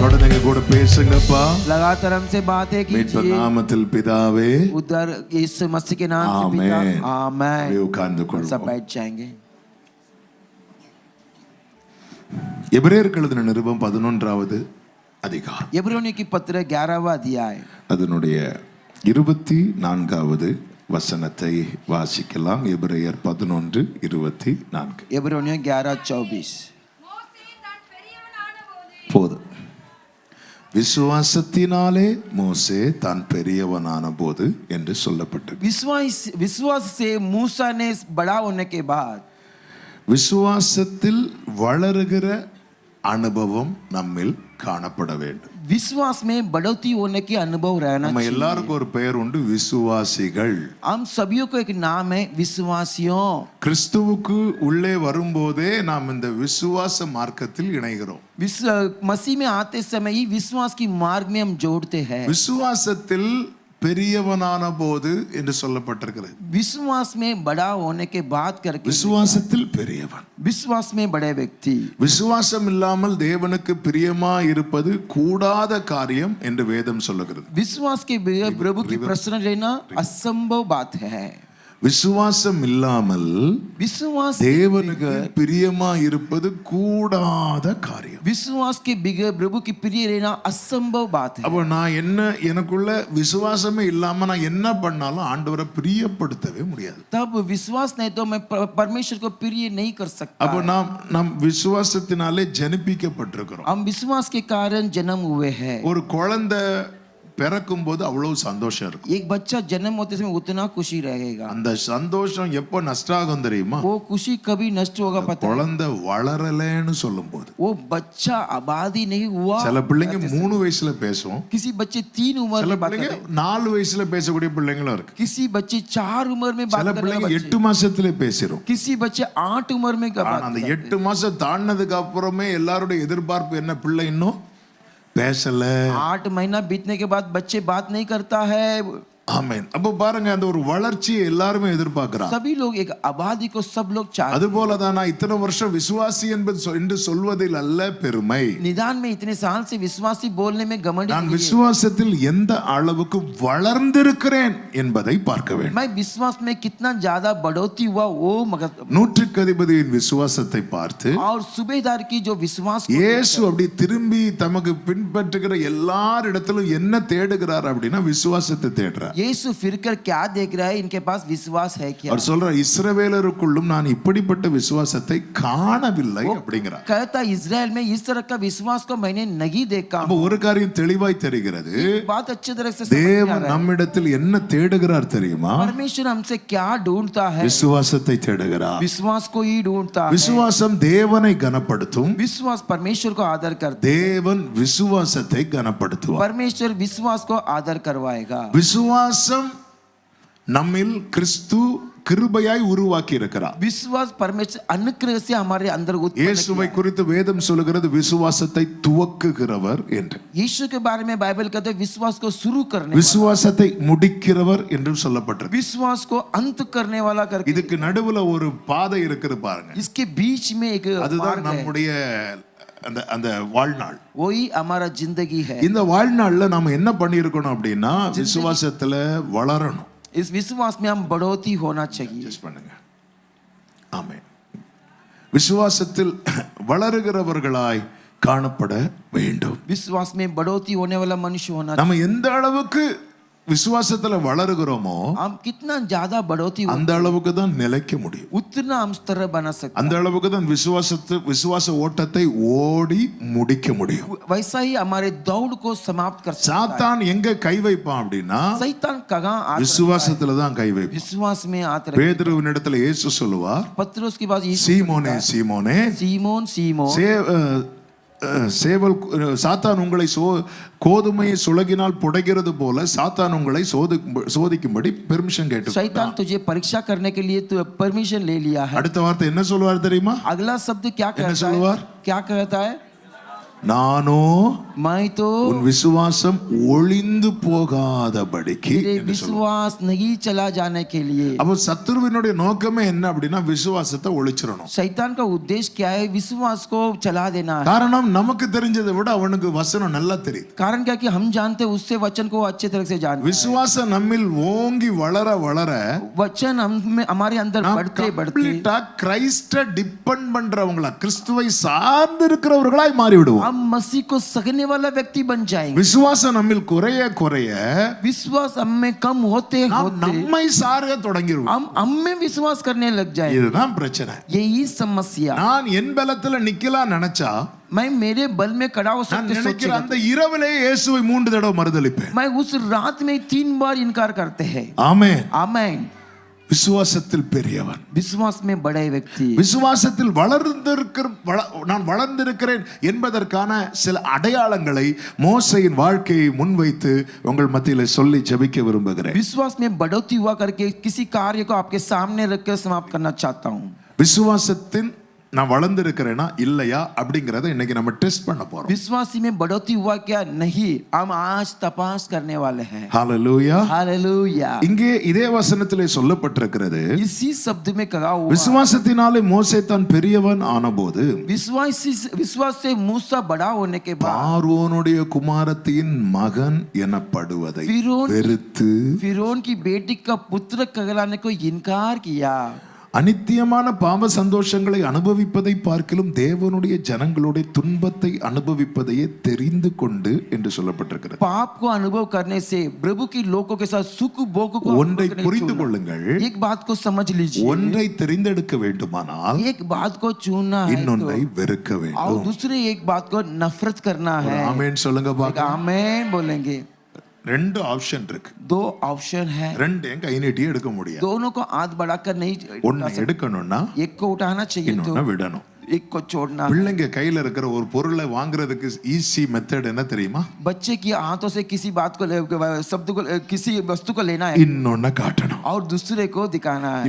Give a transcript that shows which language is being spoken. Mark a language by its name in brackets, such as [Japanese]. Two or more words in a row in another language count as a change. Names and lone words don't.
[Tamil] தொடர்ந்து கூட பேசுங்கப்பா. [Hindi] लगातार हमसे बातें [Tamil] மீட்பர் [Hindi] कीजिए. [Tamil] நாமத்தில் பிதாவே [Hindi] उधर यीशु मसीह के नाम से पिता. [Tamil] ஆமென். [Hindi] आमेन. [Tamil] உட்கார்ந்து [Hindi] सब [Tamil] கொள்வோம். [Hindi] बैठ जाएंगे. [Tamil] எபிரேயருக்கு எழுதின நிருபம் 11வது அதிகாரம் [Hindi] इब्रानियों की पत्र 11वां अध्याय [Tamil] அதனுடைய 24வது வசனத்தை வாசிக்கலாம். எபிரேயர் 11:24. [Hindi] इब्रानियों 11:24 [Tamil] போதும். விசுவாசத்தினாலே மோசே தான் பெரியவனான போது என்று சொல்லப்பட்டது. [Hindi] विश्वास से मूसा ने बड़ा होने के बाद [Tamil] விசுவாசத்தில் வளருகிற அனுபவம் நம்மில் காணப்பட வேண்டும். [Hindi] विश्वास में बढ़ोतरी होने की अनुभव रहना [Tamil] நம்ம [Hindi] चाहिए. [Tamil] எல்லாருக்கும் ஒரு பெயர் உண்டு, விசுவாசிகள். [Hindi] हम सभी को एक नाम है विश्वासियों. [Tamil] கிறிஸ்துவுக்கு உள்ளே வரும்போதே நாம் இந்த விசுவாச மார்க்கத்தில் இணைகிறோம். [Hindi] मसीह में आते समय ही विश्वास की मार्ग में हम जोड़ते हैं. [Tamil] விசுவாசத்தில் பெரியவனான போது என்று சொல்லப்பட்டிருக்கிறது. [Hindi] विश्वास में बड़ा होने के बाद करके [Tamil] விசுவாசத்தில் பெரியவன். [Hindi] विश्वास में बड़े व्यक्ति. [Tamil] விசுவாசம் இல்லாமல் தேவனுக்கு பிரியமா இருப்பது கூடாத காரியம் என்று வேதம் சொல்லுகிறது. [Hindi] विश्वास के बगैर प्रभु की प्रसन्न रहना असंभव बात है. [Tamil] விசுவாசம் இல்லாமல் [Hindi] विश्वास [Tamil] தேவனுக்கு பிரியமா இருப்பது கூடாத காரியம். [Hindi] विश्वास के बगैर प्रभु की प्रिय रहना असंभव बात है. [Tamil] அப்ப நான் எனக்குள்ள விசுவாசமே இல்லாம நான் என்ன பண்ணாலும் ஆண்டவரை பிரியப்படுத்தவே முடியாது. [Hindi] तब विश्वास नहीं तो मैं परमेश्वर को प्रिय नहीं कर सकता. [Tamil] அப்ப நாம் விசுவாசத்தினாலே ஜனிப்பிக்கப்பட்டிருக்கிறோம். [Hindi] हम विश्वास के कारण जन्म हुए हैं. [Tamil] ஒரு குழந்தை பிறக்கும் போது அவ்வளவு சந்தோஷம் இருக்கும். [Hindi] एक बच्चा जन्म होते समय उतना खुशी रहेगा. [Tamil] அந்த சந்தோஷம் எப்போ நஷ்டாகும் தெரியுமா? [Hindi] वो खुशी कभी नष्ट होगा पता है. [Tamil] குழந்தை வளரலன்னு சொல்லும்போது. [Hindi] वो बच्चा आबादी नहीं हुआ. [Tamil] சில பிள்ளைங்க 3 வயசுல பேசும். [Hindi] किसी बच्चे 3 उम्र [Tamil] சில [Hindi] में बात [Tamil] பிள்ளைங்க [Hindi] करते हैं. [Tamil] 4 வயசுல பேசக்கூடிய பிள்ளைங்களும் இருக்கு. [Hindi] किसी बच्चे 4 उम्र में बात [Tamil] சில [Hindi] करने [Tamil] பிள்ளைங்க [Hindi] वाले [Tamil] 8 மாசத்துல பேசிரும். [Hindi] किसी बच्चे 8 उम्र में [Tamil] ஆனா அந்த 8 மாசம் தாண்டதுக்கு அப்புறமே எல்லாரோட எதிர்பார்ப்பு என்ன? பிள்ளை இன்னும் பேசல. [Hindi] 8 महीना बीतने के बाद बच्चे बात नहीं करता है. [Tamil] ஆமென். அப்ப பாருங்க, அந்த ஒரு வளர்ச்சியை எல்லாருமே எதிர்பார்க்கறாங்க. [Hindi] सभी लोग एक आबादी को सब लोग चाहते. [Tamil] அதுபோல தான் நான் இத்தனை வருஷம் விசுவாசி என்று சொல்வதில் அல்ல பெருமை. [Hindi] निदान में इतने साल से विश्वासी बोलने में घमंड [Tamil] நான் [Hindi] नहीं है. [Tamil] விசுவாசத்தில் எந்த அளவுக்கு வளர்ந்திருக்கிறேன் என்பதை பார்க்க வேண்டும். [Hindi] मैं विश्वास में कितना ज्यादा बढ़ोतरी हुआ वो मगर [Tamil] நூற்றுக்கு அதிபதியின் விசுவாசத்தை பார்த்து [Hindi] और सूबेदार की जो विश्वास को [Tamil] இயேசு அப்படி திரும்பி தமக்கு பின்பற்றுகிற எல்லாரிடத்திலும் என்ன தேடுகிறார் அப்படின்னா விசுவாசத்தை தேடுறார். [Hindi] यीशु फिरकर क्या देख रहा है? इनके पास विश्वास है क्या? [Tamil] அவர் சொல்றார், இஸ்ரவேலருக்குள்ளும் நான் இப்படிப்பட்ட விசுவாசத்தை காணவில்லை அப்படிங்கிறார். [Hindi] कहता इजराइल में इस तरह का विश्वास को मैंने नहीं देखा. [Tamil] அப்ப ஒரு காரியம் தெளிவாய் தெரிகிறது. [Hindi] बात अच्छी तरह से समझ में आ [Tamil] தேவன் [Hindi] रहा है. [Tamil] நம்மிடத்தில் என்ன தேடுகிறார் தெரியுமா? [Hindi] परमेश्वर हमसे क्या ढूंढता है? [Tamil] விசுவாசத்தை தேடுகிறார். [Hindi] विश्वास को ही ढूंढता है. [Tamil] விசுவாசம் தேவனை கனப்படுத்தும். [Hindi] विश्वास परमेश्वर को आदर करता है. [Tamil] தேவன் விசுவாசத்தை கனப்படுத்துவார். [Hindi] परमेश्वर विश्वास को आदर करवाएगा. [Tamil] விசுவாசம் நம்மில் கிறிஸ்து கிருபையாய் உருவாக்கி இருக்கிறார். [Hindi] विश्वास परमेश्वर अनुग्रह से हमारे अंदर उत्पन्न [Tamil] இயேசுவை குறித்து வேதம் சொல்கிறது விசுவாசத்தை துவக்குகிறவர் என்று. [Hindi] यीशु के बारे में बाइबल कहते हैं विश्वास को शुरू करने [Tamil] விசுவாசத்தை முடிக்கிறவர் என்று சொல்லப்பட்டிருக்கு. [Hindi] विश्वास को अंत करने वाला करके [Tamil] இதுக்கு நடுவுல ஒரு பாதை இருக்குது பாருங்க. [Hindi] इसके बीच में एक [Tamil] அதுதான் [Hindi] मार्ग है. [Tamil] நம்முடைய அந்த வாழ்நாள். [Hindi] वही हमारा जिंदगी है. [Tamil] இந்த வாழ்நாள்ல நாம என்ன பண்ணியிருக்கணும் அப்படின்னா விசுவாசத்துல வளரணும். [Hindi] इस विश्वास में हम बढ़ोतरी होना चाहिए. [Tamil] Just பண்ணுங்க. ஆமென். விசுவாசத்தில் வளருகிறவர்களாய் காணப்பட வேண்டும். [Hindi] विश्वास में बढ़ोतरी होने वाला मनुष्य होना [Tamil] நம்ம எந்த அளவுக்கு விசுவாசத்துல வளருகிறோமோ [Hindi] हम कितना ज्यादा बढ़ोतरी [Tamil] அந்த அளவுக்கு தான் நிலைக்க முடியும். [Hindi] उतना हम स्तर बना सकते [Tamil] அந்த அளவுக்கு தான் விசுவாச ஓட்டத்தை ஓடி முடிக்க முடியும். [Hindi] वैसा ही हमारे दौड़ को समाप्त कर सकता है. [Tamil] சாத்தான் எங்க கை வைப்பான் அப்படின்னா [Hindi] शैतान कहाँ आता है? [Tamil] விசுவாசத்துல தான் கை வைப்பான். [Hindi] विश्वास में आता है. [Tamil] பேதுருவினிடத்துல இயேசு சொல்லுவார், [Hindi] पत्रोस के बाद यीशु [Tamil] சீமோனே சீமோனே [Hindi] सीमोन सीमोन [Tamil] சேவல் சாத்தான் உங்களை கோதுமையை சுலகினால் புடைகிறது போல சாத்தான் உங்களை சோதிக்கும்படி பெர்மிஷன் கேட்டு [Hindi] शैतान तुझे परीक्षा करने के लिए तू परमिशन ले लिया है. [Tamil] அடுத்த வார்த்தை என்ன சொல்லுவார் தெரியுமா? [Hindi] अगला शब्द क्या कहता है? [Tamil] சொல்லுவார்? [Hindi] क्या कहता है? [Tamil] நானோ [Hindi] मैं तो [Tamil] உன் விசுவாசம் ஒளிந்து போகாதபடிக்கு [Hindi] तेरे विश्वास नहीं चला जाने के लिए. [Tamil] அப்ப சத்துருவினுடைய நோக்கமே என்ன அப்படின்னா விசுவாசத்தை ஒளிச்சிரணும். [Hindi] शैतान का उद्देश्य क्या है? विश्वास को चला देना है. [Tamil] காரணம் நமக்கு தெரிஞ்சதை விட அவனுக்கு வசனம் நல்லா தெரியுது. [Hindi] कारण क्या कि हम जानते हैं उससे वचन को अच्छे तरह से जानते हैं. [Tamil] விசுவாசம் நம்மில் ஓங்கி வளர வளர [Hindi] वचन हमारे अंदर बढ़ते बढ़ते [English] completely Christ depend [Tamil] பண்றவங்களா கிறிஸ்துவை சார்ந்து இருக்கிறவர்களாய் மாறி விடுவோம். [Hindi] हम मसीह को सहने वाला व्यक्ति बन जाएंगे। [Tamil] விசுவாசம் நம்மில் குறைய குறைய [Hindi] विश्वास हम में कम होते [Tamil] நாம் [Hindi] होते [Tamil] நம்மை சார்க தொடங்கிடுவோம். [Hindi] हम में विश्वास करने लग जाए। [Tamil] இதுதான் பிரச்சனை. [Hindi] यही समस्या। [Tamil] நான் என் பலத்துல நிக்கலாம் நினைச்சா [Hindi] मैं मेरे बल में खड़ा हो [Tamil] நான் [Hindi] सकते [Tamil] நினைக்கிற [Hindi] सोचेगा [Tamil] அந்த இரவிலே இயேசுவை 3 தடவை மறுதலிப்பேன். [Hindi] मैं उस रात में 3 बार इनकार करते हैं। [Tamil] ஆமென். [Hindi] आमीन। [Tamil] விசுவாசத்தில் பெரியவன், [Hindi] विश्वास में बड़े व्यक्ति, [Tamil] விசுவாசத்தில் நான் வளர்ந்திருக்கிறேன் என்பதற்கான சில அடையாளங்களை மோசேயின் வாழ்க்கையை முன்வைத்து உங்கள் மத்தியிலே சொல்லி ஜெபிக்க விரும்புகிறேன். [Hindi] विश्वास में बढ़ोतरी हुआ करके किसी कार्य को आपके सामने रखकर समाप्त करना चाहता हूं। [Tamil] விசுவாசத்தின் நான் வளர்ந்திருக்கிறேனா இல்லையா அப்படிங்கறத இன்னைக்கு நம்ம டெஸ்ட் பண்ண போறோம். [Hindi] विश्वासी में बढ़ोतरी हुआ क्या नहीं, हम आज तपास करने वाले हैं। [Tamil] ஹalleluya. [Hindi] हालेलुया। [Tamil] இங்கே இதே வசனத்திலே சொல்லப்பட்டிருக்கிறது, [Hindi] इसी शब्द में कहा हुआ, [Tamil] விசுவாசத்தினாலே மோசே தான் பெரியவன் ஆனபோது [Hindi] विश्वास से मूसा बड़ा होने के बाद [Tamil] பார்வோனுடைய குமாரத்தின் மகன் எனப்படுவதை வெறுத்து [Hindi] फिरौन की बेटी का पुत्र कहलाने को इनकार किया। [Tamil] அநித்தியமான பாவ சந்தோஷங்களை அனுபவிப்பதை பார்க்கிலும் தேவனுடைய ஜனங்களுடைய துன்பத்தை அனுபவிப்பதையே தெரிந்து கொண்டு என்று சொல்லப்பட்டிருக்கிறது. [Hindi] पाप को अनुभव करने से प्रभु की लोगों के साथ सुख भोग को [Tamil] ஒன்றை புரிந்து கொள்ளுங்கள். [Hindi] एक बात को समझ लीजिए, [Tamil] ஒன்றை தெரிந்தெடுக்க வேண்டுமானால் [Hindi] एक बात को चुनना है [Tamil] இன்னொன்றை வெறுக்க [Hindi] और [Tamil] வேண்டும். [Hindi] दूसरे एक बात को नफरत करना है। [Tamil] ஆமென் சொல்லுங்க பாக்கலாம். [Hindi] आमीन बोलेंगे। [Tamil] ரெண்டு ஆப்ஷன் இருக்கு. [Hindi] दो ऑप्शन है, [Tamil] ரெண்டையும் கை நீட்டி எடுக்க முடியாது. [Hindi] दोनों को हाथ बढ़ाकर नहीं, [Tamil] ஒன்னு எடுக்கணும்னா [Hindi] एक को उठाना चाहिए तो [Tamil] இன்னொன்னு விடணும். [Hindi] एक को छोड़ना। [Tamil] பிள்ளைங்க கையில இருக்கிற ஒரு பொருளை வாங்குறதுக்கு [English] easy method [Tamil] என்ன தெரியுமா? [Hindi] बच्चे की हाथों से किसी बात को शब्द को किसी वस्तु को लेना है [Tamil] இன்னொன்னு காட்டணும். [Hindi] और दूसरे को दिखाना है,